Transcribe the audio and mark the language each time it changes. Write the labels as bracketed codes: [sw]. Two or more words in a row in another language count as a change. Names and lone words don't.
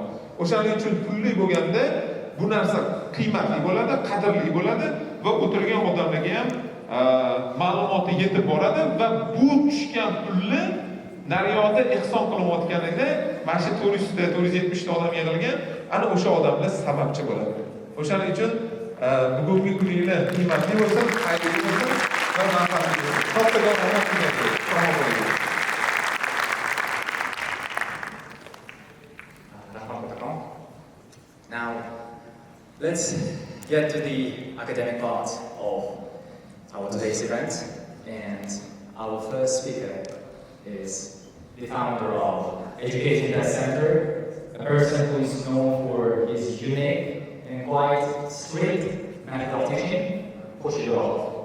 [uz] O'shaning uchun pulli bo'lganda bu narsa qiymatli bo'ladi, qadrli bo'ladi va o'tirgan odamlarga ham ma'lumoti yetib boradi va bu tushgan pulni naryoqda ehson qilayotganida mana shu 470 ta odam yig'ilgan, ana o'sha odamlar sababchi bo'ladi. O'shaning uchun bugungi kuninglar qiymatli bo'lsin, xayrli bo'lsin va manfaatli bo'lsin. Kattaga omad tilayman. [en] Now, let's get to the academic part of our today's event, and our first speaker is the founder of Education Center, a person who is known for his unique and quite strict methodology, [uz] Yoshlar Ijod.